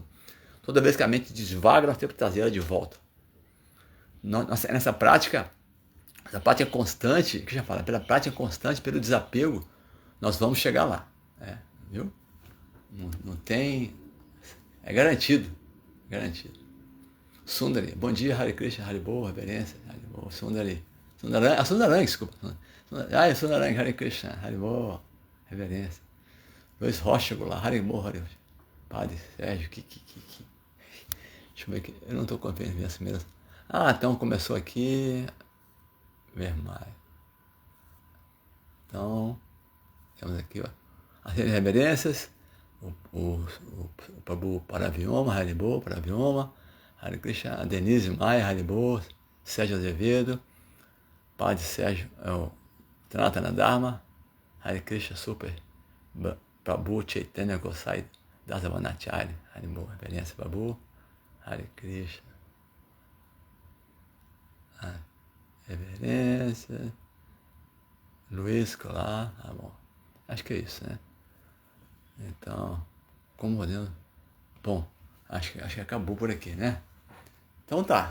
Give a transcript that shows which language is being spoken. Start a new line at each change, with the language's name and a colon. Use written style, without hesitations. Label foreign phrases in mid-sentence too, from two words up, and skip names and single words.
Portuguese: Toda vez que a mente desvaga, nós temos que trazer ela de volta. Nessa prática, Essa prática constante, que já fala, pela prática constante, pelo desapego, nós vamos chegar lá. Viu? Não tem... É garantido. Garantido. Sundari. Bom dia, Hare Krishna, Haribol, reverência, Haribol, Sundari. Sundarang, desculpa. Sundarang, Hare Krishna, Haribol, reverência. Luiz Rocha, lá, Haribol, Haribol. Padre Sérgio, Deixa eu ver aqui. Eu não estou confiando nessa mesmo. Então começou aqui. Vermelho. Então, temos aqui, ó. As reverências. O Prabhu Paravioma, Haribol, Paravioma. Hare Krishna, Denise Maia, Haribol, Sérgio Azevedo, Padre Sérgio, Sanatana Dharma, Hare Krishna, Super, Prabhu Chaitanya Gosai, Dasavanachari, Haribol, reverência Prabhu, Hare Krishna, reverência, Luiz Colar, bom, acho que é isso, né? Então, como podemos, bom, acho que acabou por aqui, né? Então tá.